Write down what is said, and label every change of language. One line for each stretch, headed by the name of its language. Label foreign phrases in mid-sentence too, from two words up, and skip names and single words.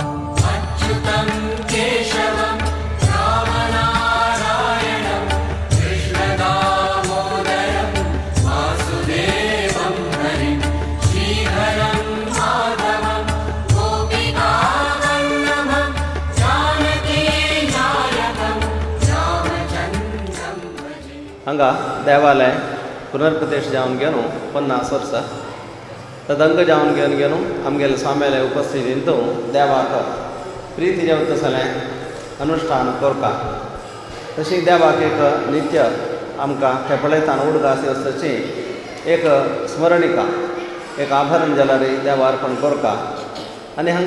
Sanskrit: अच्युतं केशवं रामनारायणं कृष्णदामोदरं वासुदेवं हरिं श्रीधरं माधवं गोपिकावल्लभं जानकीनायकं रामचन्द्रं भजे
Konkani: हांगा देवालय पुनर्प्रतिश्ठ जावन गेलो 50 वर्सां तदंग जावन घेवन गेलो आमगेले स्वाम्याले उपस्थित इंतू देवाक प्रीती जेवतसले अनुष्ठान करता तशी देवाक एक नित्य आमकां खेपळेतान उडगास वचची एक स्मरणिका एक आभरण जाल्यार देवा अर्पण करता आनी हांगा